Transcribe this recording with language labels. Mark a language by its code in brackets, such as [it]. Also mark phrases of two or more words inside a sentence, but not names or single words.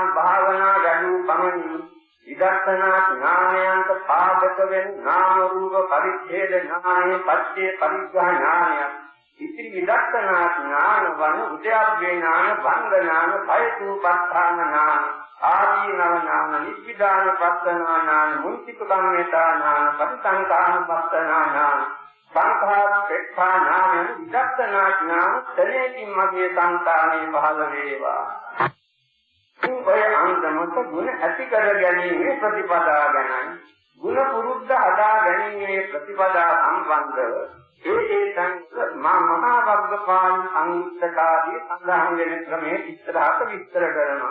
[si] භාවනා වැඩි පමණින් විදර්ශනා ඥානයන්ට පාදක වෙන නාම රූප පරිච්ඡේද ඥානය පච්චේ පරිග්‍රහ ඥානය ඉතිරි විදර්ශනා ඥාන වන උද්‍යාප්පේ ඥාන භංග ඥාන භයතුපස්ථාන ඥාන ආදීනව ඥාන නිබ්බිදාන පස්සනා ඥාන මුංචික කම්මේතා ඥාන පටිසංකාන පස්සනා ඥාන සංඛාර පෙක්ඛා ඥාන විදර්ශනා ඥාන තලේකින් මගේ සංතානේ පහළ වේවා. ඔය අන්දමට ගුණ ඇති කර ගැනීමේ ප්‍රතිපදා ගැනයි ගුණ පුරුද්ද හදා ගැනීමේ ප්‍රතිපදා සම්බන්ධව ඒ මහා වග්ගපාල සංයුත්තකාදී සඳහන් වෙන ක්‍රමයේ ඉස්සරහට විස්තර කරනවා.